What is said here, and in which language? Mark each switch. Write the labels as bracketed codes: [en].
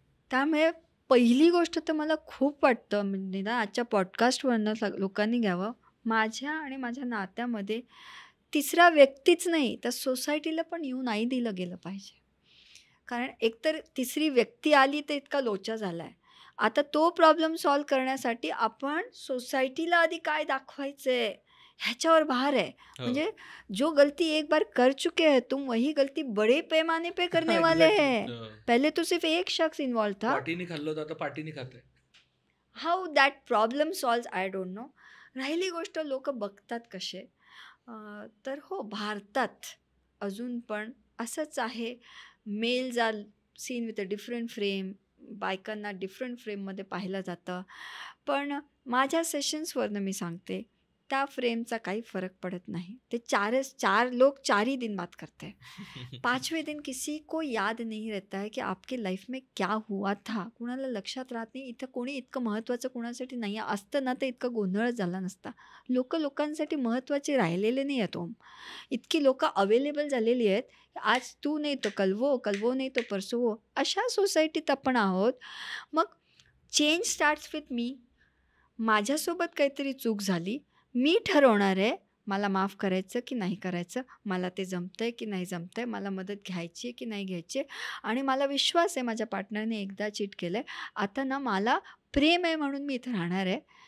[mr] त्यामुळे पहिली गोष्ट तर मला खूप वाटतं, म्हणजे ना आजच्या पॉडकास्टवरनं लोकांनी घ्यावं, माझ्या आणि माझ्या नात्यामध्ये तिसरा व्यक्तीच नाही तर सोसायटीला पण येऊ नाही दिलं गेलं पाहिजे. कारण एकतर तिसरी व्यक्ती आली तर इतका लोचा झाला आहे. आता तो प्रॉब्लेम सॉल्व करण्यासाठी आपण सोसायटीला आधी काय दाखवायचं आहे ह्याच्यावर भार आहे. हो. [hi] म्हणजे जो गलती एक बार कर चुके हैं तुम, वही गलती बड़े पैमाने पे करने वाले [en] Exactly. [hi] हैं. पहले तो सिर्फ एक शख्स इन्वॉल्व था. [mr] पाटीने खाल्लं होतं, आता पाटीने खात [en] How that problem solve I don't know. [mr] राहिली गोष्ट लोक बघतात कसे. तर हो, भारतात अजून पण असंच आहे. [en] males are seen with a different frame, [mr] बायकांना डिफरंट फ्रेममध्ये पाहिलं जातं. पण माझ्या सेशन्सवरनं मी सांगते, त्या फ्रेमचा काही फरक पडत नाही. [hi] ते चार लोग 4 ही दिन बात करते हैं. 5वें दिन किसी को याद नहीं रहता है कि आपकी लाईफ में क्या हुआ था. [mr] कुणाला लक्षात राहत नाही. इथं कोणी इतकं महत्त्वाचं कुणासाठी नाही आहे. असतं ना तर इतका गोंधळच झाला नसता. लोकांसाठी महत्त्वाचे राहिलेले नाही आहेत ओम. इतकी लोकं अवेलेबल झालेली आहेत, आज तू नाही [hi] तो कल वो नाही तो परसो वो, [mr] अशा सोसायटीत आपण आहोत. मग [en] Change starts with me. [mr] माझ्यासोबत काहीतरी चूक झाली, मी ठरवणार आहे मला माफ करायचं की नाही करायचं, मला ते जमतंय की नाही जमतंय, मला मदत घ्यायची आहे की नाही घ्यायची आहे. आणि मला विश्वास आहे माझ्या पार्टनरने एकदा चीट केलं आहे, आता ना मला प्रेम आहे म्हणून मी इथं राहणार आहे.